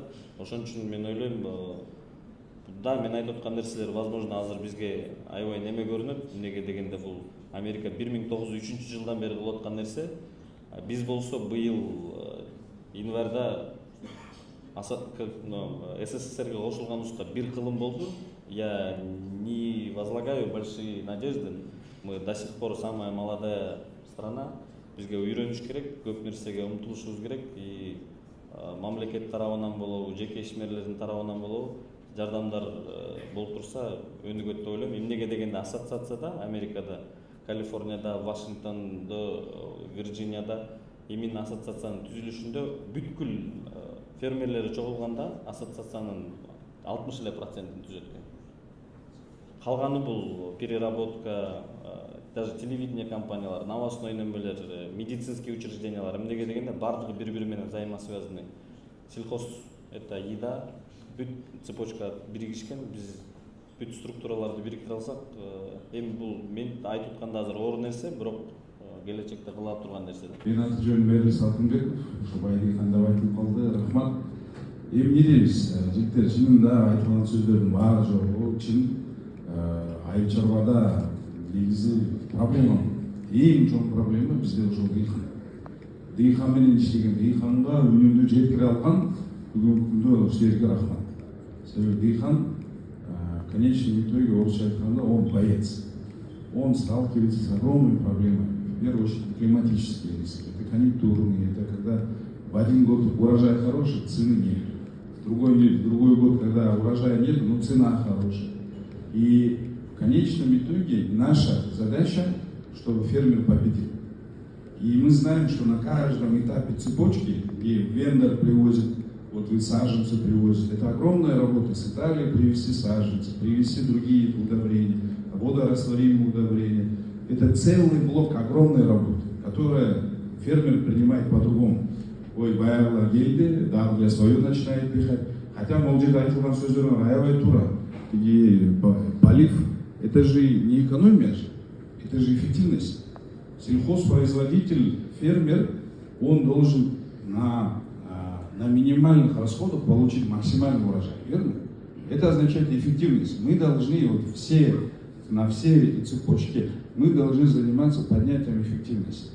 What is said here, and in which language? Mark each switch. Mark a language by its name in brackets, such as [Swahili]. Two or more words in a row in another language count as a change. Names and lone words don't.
[Kyrgyz] Ошон үчүн мен ойлойм, да, мен айтып аткан нерселер возможно азыр бизге аябай неме көрүнөт. Эмнеге дегенде бул Америка 1903 жылдан бери кылып аткан нерсе. Биз болсо быйыл январда СССРге кошулганыбызга 1 кылым болду. [Russian] Я не возлагаю большие надежды. Мы до сих пор самая молодая страна. [Kyrgyz] Бизге үйрөнүш керек, көп нерсеге умтулушубуз керек. И мамлекет тарабынан болобу, жеке ишмерлердин тарабынан болобу жардамдар болуп турса өнүгөт деп ойлойм. Эмнеге дегенде ассоциацияда Америкада, Калифорнияда, Вашингтондо, Вирджинияда именно ассоциациянын түзүлүшүндө бүткүл фермерлери чогулганда ассоциациянын 60% түзөт экен. Калганы бул переработка, даже телевидение компаниялар, новостной немелер, [Russian] медицинские учреждениялар, [Kyrgyz] эмнеге дегенде бардыгы бири-бири менен взаимосвязаны. [Russian] Сельхоз это еда, [Kyrgyz] бүт цепочка биригишкен, биз бүт структураларды бириктире алсак, эми бул мен айтып атканда азыр оор нерсе, бирок келечекте кыла турган нерсе. Мен аты жөнүм Мерлис Алтынбеков, ушу Байдыйканда айтылып калды, рахмат. Эми эмне дейбиз, жигиттер, чынында айтылган сөздөрдүн баары жок, бул чын. Айыл чарбада негизи проблема, эң чоң проблема бизде ошол дыйкан. Дыйкан менен иштеген, дыйканга үнүмдү жеткире алган бүгүнкү күндө силерге рахмат. Себеби дыйкан [Russian] в конечном итоге [Kyrgyz] орусча айтканда [Russian] он боец. Он сталкивается с огромными проблемами. В первую очередь климатические риски. Это конъюнктурные, это когда в один год урожай хороший, цены нет. В другой год, когда урожая нет, но цена хорошая. И в конечном итоге наша задача, чтобы фермер победил. И мы знаем, что на каждом этапе цепочки, где вендор привозит, вот вы саженцы привозите, это огромная работа. С Италии привезти саженцы, привезти другие удобрения, водорастворимые удобрения. Это целый блок огромной работы, которую фермер принимает по-другому. [Kyrgyz] Ой, баягыла келди, дагы эле [Russian] свою начинает пихать. [Kyrgyz] Хотя мол жерде айтылган сөздөр аябай туура. [Russian] И полив — это же не экономия, это же эффективность. Сельхозпроизводитель, фермер, он должен на минимальных расходах получить максимальный урожай, верно? Это означает эффективность. Мы должны на все эти цепочки мы должны заниматься поднятием эффективности.